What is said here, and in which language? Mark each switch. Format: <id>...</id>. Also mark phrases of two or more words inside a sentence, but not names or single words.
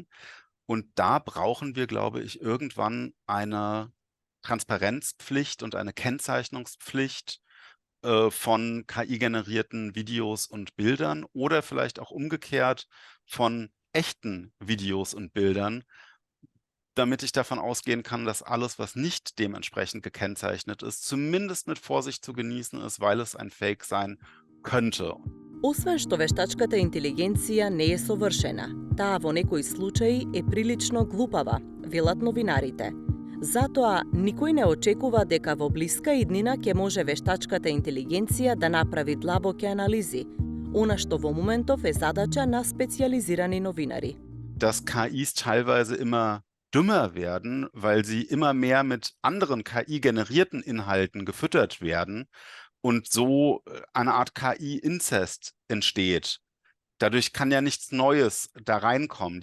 <de>Und da brauchen wir, glaube ich, irgendwann eine Transparenzpflicht und eine Kennzeichnungspflicht von KI-generierten Videos und Bildern oder vielleicht auch umgekehrt von echten Videos und Bildern, damit ich davon ausgehen kann, dass alles, was nicht dementsprechend gekennzeichnet ist, zumindest mit Vorsicht zu genießen ist, weil es ein Fake sein könnte.</de> <mk>Освен што вештачката интелигенција не е совршена, таа во некои случаи е прилично глупава, велат новинарите. Затоа, никој не очекува дека во блиска иднина ќе може вештачката интелигенција да направи длабоки анализи, она што во моментов е задача на специализирани новинари.</mk> <de>Dass KIs teilweise immer dümmer werden, weil sie immer mehr mit anderen KI-generierten Inhalten gefüttert werden und so eine Art KI-Inzest entsteht. Dadurch kann ja nichts Neues da reinkommen.</de>